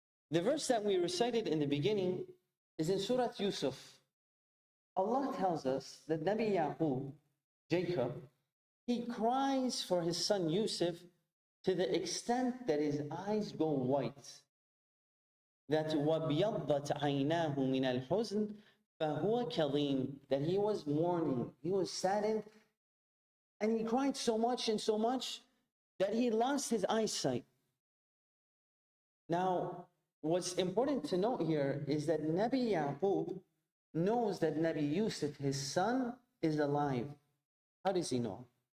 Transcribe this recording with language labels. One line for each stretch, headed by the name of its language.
English: The verse that we recited in the beginning is in Surah Yusuf. Allah tells us that Nabi Yaqub, Jacob, he cries for his son Yusuf to the extent that his eyes go white.
Arabic: That وَبْيَضَّتْ عَيْنَاهُ مِنَ الْحُزْنِ فَهُوَ كَظِيمٌ.
English: That he was mourning, he was saddened, and he cried so much and so much that he lost his eyesight. Now, what's important to note here is that Nabi Yaqub knows that Nabi Yusuf, his son, is alive. How does he know?